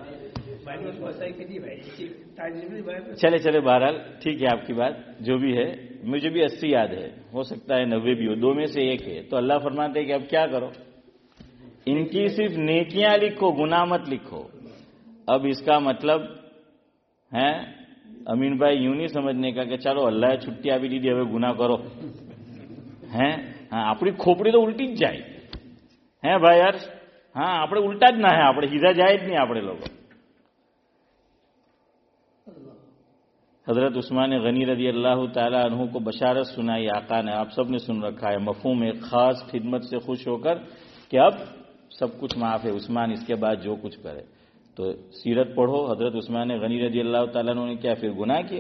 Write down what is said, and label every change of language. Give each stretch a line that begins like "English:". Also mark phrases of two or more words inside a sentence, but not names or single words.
Urdu: چلے بہرحال ٹھیک ہے آپ کی بات جو بھی ہے, مجھے بھی 80 یاد ہے, ہو سکتا ہے 90 بھی ہو, دو میں سے ایک ہے. تو اللہ فرماتے ہیں کہ اب کیا کرو, ان کی صرف نیکیاں لکھو, گناہ مت لکھو. اب اس کا مطلب ہے امین بھائی یوں نہیں سمجھنے کا کہ چلو اللہ چھٹی
Gujarati: આપી દીધી હવે ગુનાહ કરો. હા, આપણી ખોપડી તો ઉલટી જ જાય. હે ભાઈ યાર, હા આપણે ઉલટા જ ના હે, આપણે સીધા જાય જ નહીં આપણે લોકો.
Urdu: حضرت عثمان غنی رضی اللہ تعالیٰ عنہ کو بشارت سنائی آقا نے, آپ سب نے سن رکھا ہے. مفہوم ایک خاص خدمت سے خوش ہو کر کہ اب سب کچھ معاف ہے, عثمان اس کے بعد جو کچھ کرے. تو سیرت پڑھو, حضرت عثمان غنی رضی اللہ تعالیٰ عنہ نے کیا پھر گناہ کیا؟